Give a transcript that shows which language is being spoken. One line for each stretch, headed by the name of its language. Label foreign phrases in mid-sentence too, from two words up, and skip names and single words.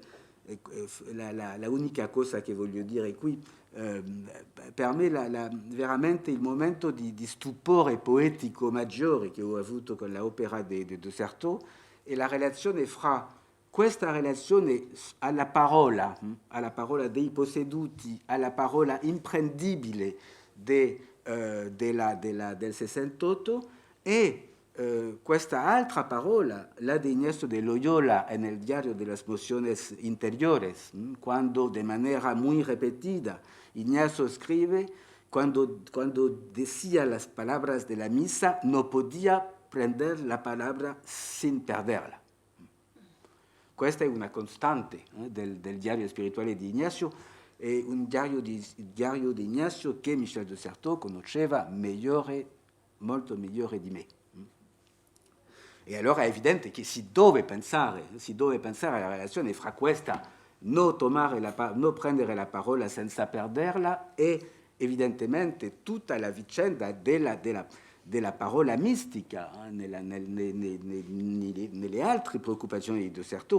Italian: la unica cosa che voglio dire qui, per me veramente il momento di stupore poetico maggiore che ho avuto con l'opera di Certeau è la relazione fra questa relazione alla parola dei posseduti, alla parola imprendibile del 68 e questa altra parola,
Spanish: la de Ignacio de Loyola en el diario de las mociones interiores, quando de manera muy repetida Ignacio escribe, cuando decía las palabras de la misa, no podía prender la palabra sin perderla.
Italian: Questa è una costante del diario spirituale di Ignacio, è un diario di Ignacio che Michel de Certeau conosceva molto migliore di me. E allora è evidente che si deve pensare alla relazione fra questa non prendere la parola senza perderla e evidentemente tutta la vicenda della parola mistica nelle altre preoccupazioni di Certeau.